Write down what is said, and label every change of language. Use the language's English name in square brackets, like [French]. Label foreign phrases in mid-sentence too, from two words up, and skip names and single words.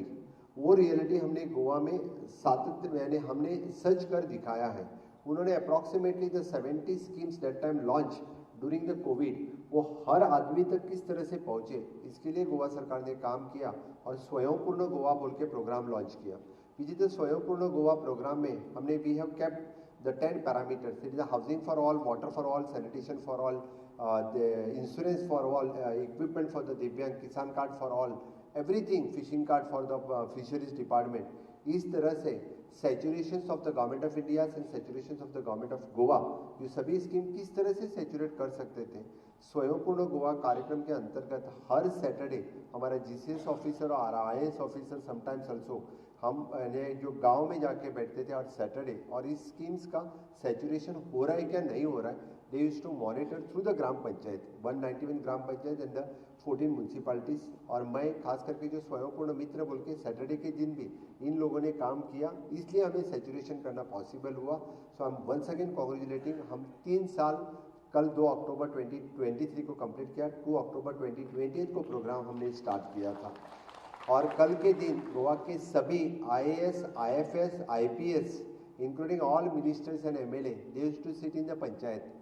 [Hindi] वो रियलिटी हमने गोवा में सातत्य यानी हमने सच कर दिखाया है। उन्होंने [English] approximately the 70 schemes that time launch during the Covid, [Hindi] वो हर आदमी तक किस तरह से पहुंचे, इसके लिए गोवा सरकार ने काम किया और स्वयंपूर्ण गोवा बोल के प्रोग्राम लॉन्च किया। [English] visit the Swayampurna Goa programme [Hindi] में हमने [English] we have kept the 10 parameters, it is housing for all, water for all, sanitation for all, the insurance for all, equipment for the Divyang, Kisan card for all, everything, fishing card for the fisheries department। [Hindi] इस तरह से [English] saturation of the Government of India and saturation of the Government of Goa, [Hindi] ये सभी स्कीम किस तरह से सैचुरेट कर सकते थे। स्वयंपूर्ण गोवा कार्यक्रम के अंतर्गत हर सैटरडे हमारा जीसीएस ऑफिसर और आईएएस ऑफिसर [English] sometimes also [Hindi] हम जो गांव में जाके बैठते थे और सैटरडे, और इस स्कीम्स का सैचुरेशन हो रहा है क्या नहीं हो रहा है, [English] they used to monitor through the [Hindi] ग्राम पंचायत 191 ग्राम पंचायत [English] and the 14 municipalities. [Hindi] और मैं खास करके जो स्वयंपूर्ण मित्र बोल के सैटरडे के दिन भी इन लोगों ने काम किया, इसलिए हमें सैचुरेशन करना पॉसिबल हुआ। [English] so I am once again congratulating. [Hindi] हम 3 साल, कल 2 अक्टूबर 2023 को कंप्लीट किया, 2 अक्टूबर 2028 को प्रोग्राम हमने स्टार्ट किया था और कल के दिन गोवा के सभी IAS, IFS, IPS [English] including all ministers and MLA, they used to sit in the panchayat.